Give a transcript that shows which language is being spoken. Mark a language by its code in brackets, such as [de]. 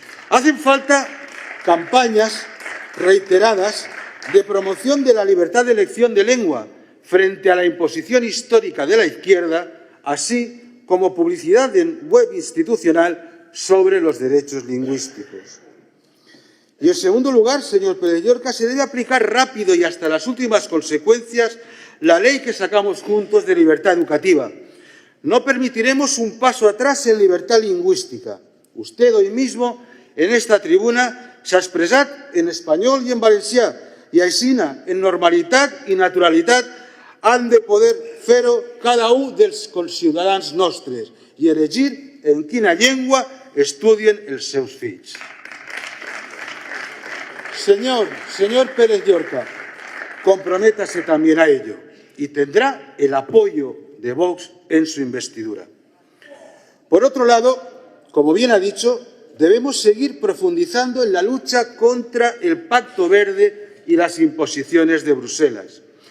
[es] Hacen falta campañas reiteradas de promoción de la libertad de elección de lengua frente a la imposición histórica de la izquierda, así como publicidad en web institucional sobre los derechos lingüísticos. Y, en segundo lugar, señor Pérez Llorca, se debe aplicar rápido y hasta las últimas consecuencias la ley que sacamos juntos de libertad educativa. No permitiremos un paso atrás en libertad lingüística. Usted hoy mismo, en esta tribuna, [ca] s'ha expressat en espanyol i en valencià, i aixina, en normalitat i naturalitat, han de poder fer-ho cada un dels conciutadans nostres i elegir en quina llengua estudien els seus fills. [es] Señor Pérez Llorca, comprométase también a ello y tendrá el apoyo de Vox en su investidura. Por otro lado, como bien ha dicho, debemos seguir profundizando en la lucha contra el Pacto Verde y las imposiciones de Bruselas.